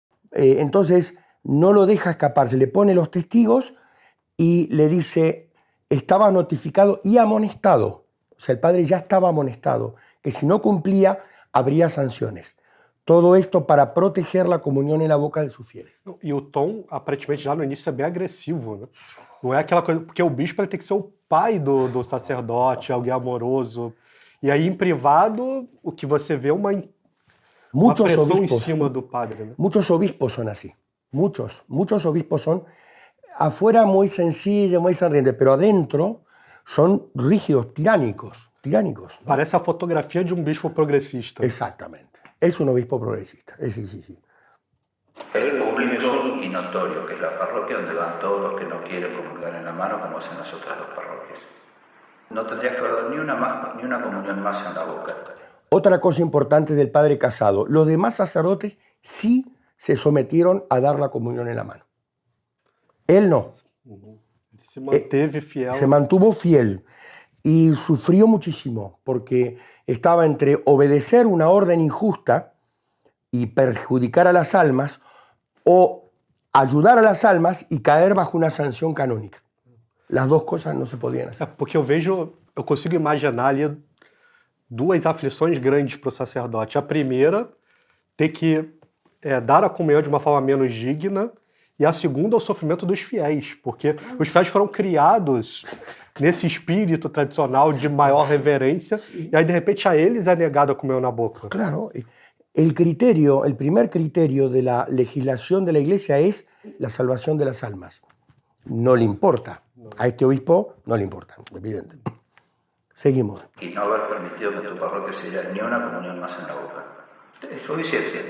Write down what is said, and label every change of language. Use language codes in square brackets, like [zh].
[es] Entonces no lo deja escapar, se le pone los testigos y le dice, estaba notificado y amonestado. O sea, el padre ya estaba amonestado, que si no cumplía habría sanciones. Todo esto para proteger la comunión en la boca de sus fieles. [pt] E o tom, aparentemente, já no início é bem agressivo, né? Não é aquela coisa... Porque o bispo ele tem que ser o pai do sacerdote, alguém amoroso. E aí, em privado, o que você vê é uma pressão em cima do padre, né? [es] Muchos obispos son así. Muchos obispos son afuera muy sencillos, muy sonrientes, pero adentro son rígidos, tiránicos. [pt] Parece a fotografia de bispo progresista. [es] Exactamente. Es un obispo progresista. Sí. El público y notorio, que es la parroquia donde van todos los que no quieren comulgar en la mano, como hacen las otras dos parroquias. No tendrías que dar ni una comunión más en la boca. Otra cosa importante del padre Casado, los demás sacerdotes sí se sometieron a dar la comunión en la mano. Él no. Se mantuvo fiel y sufrió muchísimo porque estaba entre obedecer una orden injusta y perjudicar a las almas o ayudar a las almas y caer bajo una sanción canónica. Las dos cosas no se podían hacer. [pt] Porque eu consigo imaginar ali duas aflições grandes para o sacerdote. A primeira, ter que dar a comunhão de uma forma menos digna, e a segunda, o sofrimento dos fiéis, porque os fiéis foram criados nesse espírito tradicional de maior reverência, e aí de repente a eles é negado a comunhão na boca. [es] Claro, el primer criterio de la legislación de la Iglesia es la salvación de las almas. No le importa. A este obispo no le importa, evidente. Seguimos. Y no haber permitido que en tu parroquia se diera ni una comunión más en la boca. Es suficiente.